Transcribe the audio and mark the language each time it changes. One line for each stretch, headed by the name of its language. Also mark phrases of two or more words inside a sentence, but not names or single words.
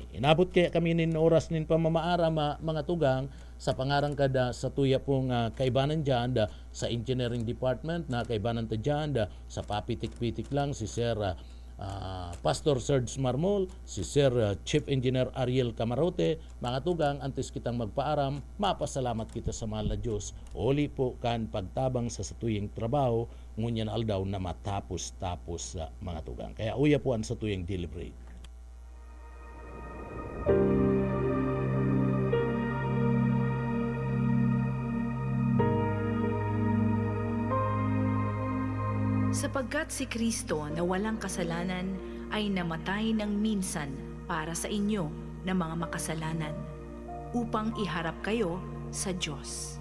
Bikol: Inabot kaya kami nin oras nin pamamaara mga tugang sa pangarang kada sa tuya pong kaibanan dyan sa engineering department na kaibanan ta dyan sa papitik-pitik lang si Sir Pastor Serge Marmol, si Sir Chief Engineer Ariel Camarote, mga tugang, antes kitang magpaaram, mapasalamat kita sa mahal na Diyos. Uli po kan pagtabang sa satuyang trabaho, ngunyan aldaw na matapos-tapos sa mga tugang. Kaya uya po ang satuyang deliberate.
Filipino: Sapagkat si Kristo na walang kasalanan ay namatay ng minsan para sa inyo na mga makasalanan, upang iharap kayo sa Diyos.